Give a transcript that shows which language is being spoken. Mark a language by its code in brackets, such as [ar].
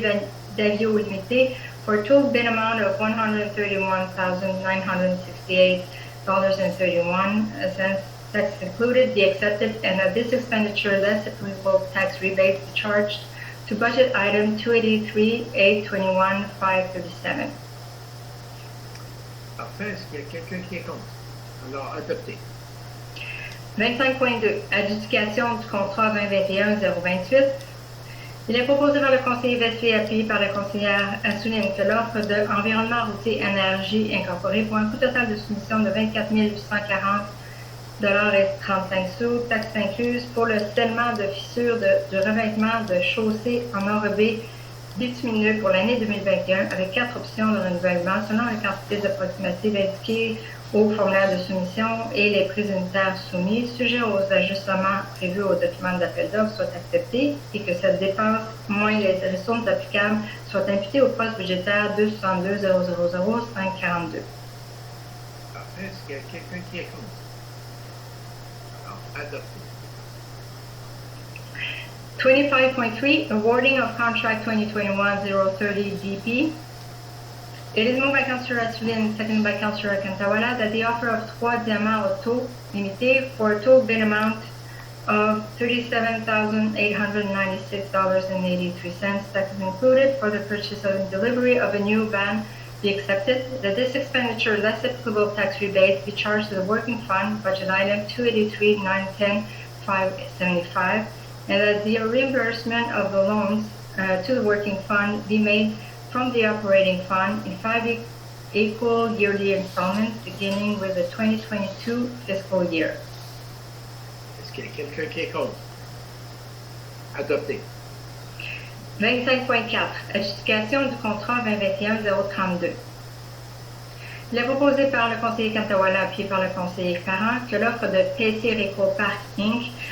[en] Davio Limited for a total bid amount of $131,968.31, tax included, be accepted, and that this expenditure less applicable tax rebate be charged to budget item 283-821-537. [fr] Parfait. Est-ce qu'il y a quelqu'un qui est contre? Alors, adopté. 25.2, adjudication du contrat 2021-028. Il est proposé par le conseiller Vesey, appuyé par la conseillère Assouline, que l'offre de Environnement routier Énergie Incorporée pour un coût total de soumission de 24 840,35 $, taxes incluses, pour le scellement de fissures du revêtement de chaussée en enrobé bitumineux pour l'année 2021, avec 4 options de renouvellement selon la quantité approximative indiquée au formulaire de soumission et les prix unitaires soumis, sujet aux ajustements prévus au document d'appel d'offres, soient acceptés et que cette dépense, moins les ressources applicables, soient imputées au poste budgétaire 262 000 542. Parfait. Est-ce qu'il y a quelqu'un qui est contre? Alors, adopté. [en] 25.3, awarding of contract 2021-030 DP. It is moved by Councillor Assouline, seconded by Councillor Cantawala, that the offer of 3 Diamant Auto Limited for a total bid amount of $37,896.83, taxes included, for the purchase and delivery of a new van be accepted, that this expenditure less applicable tax rebate be charged to the working fund, budget item 283-910-575, and that the reimbursement of the loans to the working fund be made from the operating fund in 5 equal yearly installments beginning with the 2022 fiscal year. [fr] Est-ce qu'il y a quelqu'un qui est contre? Adopté. 25.4, adjudication du contrat 2021-032. Il est proposé par le conseiller Cantawala, appuyé par le conseiller Parent, que l'offre de PC Réco Park Inc.